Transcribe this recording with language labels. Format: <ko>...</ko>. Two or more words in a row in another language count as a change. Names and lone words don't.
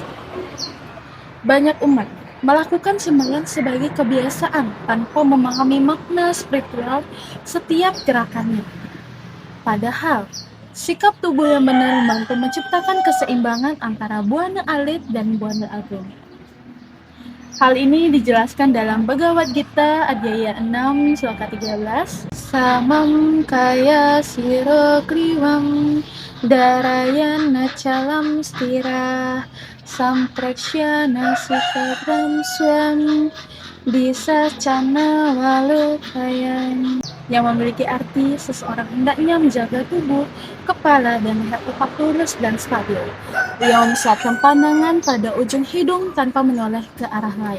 <id>Banyak umat melakukan sembahyang sebagai kebiasaan tanpa memahami makna spiritual setiap gerakannya. Padahal, sikap tubuh yang benar membantu menciptakan keseimbangan antara buana alit dan buana agung. Hal ini dijelaskan dalam Bhagavad Gita Adhyaya 6 Sloka 13.</id> <sa>Samam kaya siro kriwam darayana calam stira sampreksyana sikadram swam bisa cana walukayan,</sa> <id>yang memiliki arti seseorang hendaknya menjaga tubuh, kepala, dan leher tetap lurus dan stabil. Ia memusatkan pandangan pada ujung hidung tanpa menoleh ke arah lain.</id>